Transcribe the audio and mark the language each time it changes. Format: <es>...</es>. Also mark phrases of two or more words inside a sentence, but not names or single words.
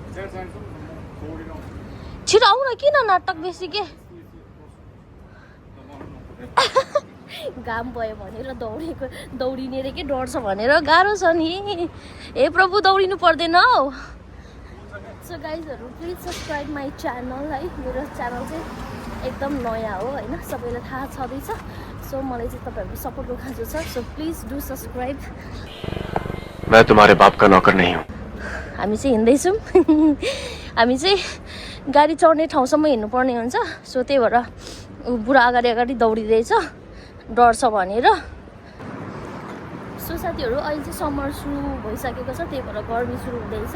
<ne>छिटो आऊ न, किन नाटक बेसी के घाम भयो भनेर दौडिने रे के डर छ भनेर गाह्रो छ नि। हे प्रभु दौडिनु पर्दैन हौ।</ne> <en>So guys please subscribe my channel</en> <ne>है। मेरो च्यानल चाहिँ एकदम नयाँ हो हैन, सबैलाई थाहा छँदैछ। सो मलाई चाहिँ तपाईहरुको सपोर्टको खाँचो छ।</ne> <en>So please do subscribe.</en> <hi>मैं तुम्हारे बाप का नौकर नहीं हूँ।</hi> <ne>हामी चाहिँ हिँड्दैछौँ। हामी चाहिँ गाडी चढ्ने ठाउँसम्म हिँड्नु पर्ने हुन्छ। सो त्यही भएर बुढा अगाडि दौडिँदैछ डर छ भनेर। सो साथीहरु अहिले चाहिँ समर सुरु भइसकेको छ, त्यही भएर गर्मी सुरु हुँदैछ।</ne>